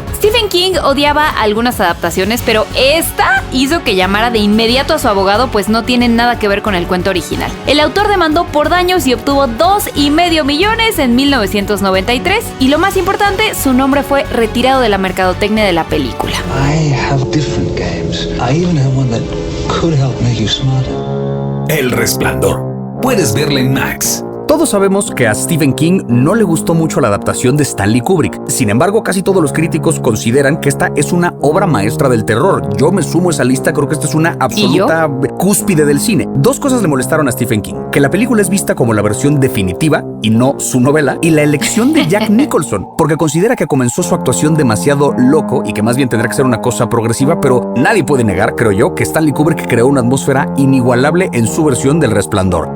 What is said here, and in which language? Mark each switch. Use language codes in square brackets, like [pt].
[es] Stephen King odiaba algunas adaptaciones, pero esta hizo que llamara de inmediato a su abogado, pues no tiene nada que ver con el cuento original. El autor demandó por daños y obtuvo $2.5 millones en 1993, y lo más importante, su nombre fue retirado de la mercadotecnia de la película. [en] I have different games. I even have one that could help make you smarter. [es] El Resplandor. Puedes verla en Max. Todos sabemos que a Stephen King no le gustó mucho la adaptación de Stanley Kubrick. Sin embargo, casi todos los críticos consideran que esta es una obra maestra del terror. Yo me sumo a esa lista, creo que esta es una absoluta cúspide del cine. Dos cosas le molestaron a Stephen King: que la película es vista como la versión definitiva y no su novela, y la elección de Jack Nicholson, porque considera que comenzó su actuación demasiado loco y que más bien tendrá que ser una cosa progresiva, pero nadie puede negar, creo yo, que Stanley Kubrick creó una atmósfera inigualable en su versión del Resplandor.